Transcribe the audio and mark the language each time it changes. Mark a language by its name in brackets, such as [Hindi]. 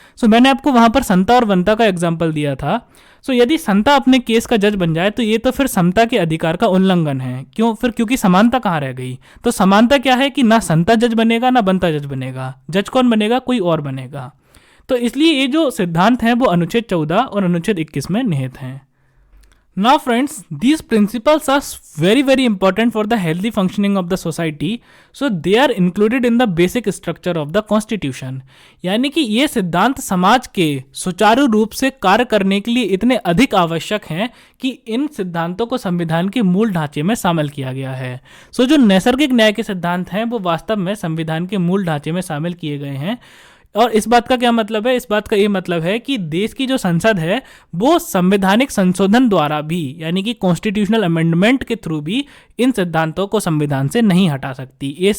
[Hindi] मैंने आपको वहाँ पर समता और वनता का एग्जाम्पल दिया था। यदि समता अपने केस का जज बन जाए तो ये तो फिर समता के अधिकार का उल्लंघन है। क्यों? क्योंकि समानता कहाँ रह गई? तो समानता क्या है कि ना समता जज बनेगा ना बनता जज बनेगा। जज कौन बनेगा? कोई और बनेगा। तो इसलिए ये जो सिद्धांत हैं वो अनुच्छेद 14 और अनुच्छेद 21 में निहित हैं। [English] Now friends, these principles are very important for the healthy functioning of the society, so they are included in the basic structure of the constitution। [Hindi] यानी कि ये सिद्धांत समाज के सुचारू रूप से कार्य करने के लिए इतने अधिक आवश्यक हैं कि इन सिद्धांतों को संविधान के मूल ढांचे में शामिल किया गया है। जो नैसर्गिक न्याय के सिद्धांत हैं वो वास्तव में संविधान के मूल ढांचे में शामिल किए गए हैं। और इस बात का क्या मतलब है? इस बात का ये मतलब है कि देश की जो संसद है वो संवैधानिक संशोधन द्वारा भी यानी कि कॉन्स्टिट्यूशनल अमेंडमेंट के थ्रू भी इन सिद्धांतों को संविधान से नहीं हटा सकती।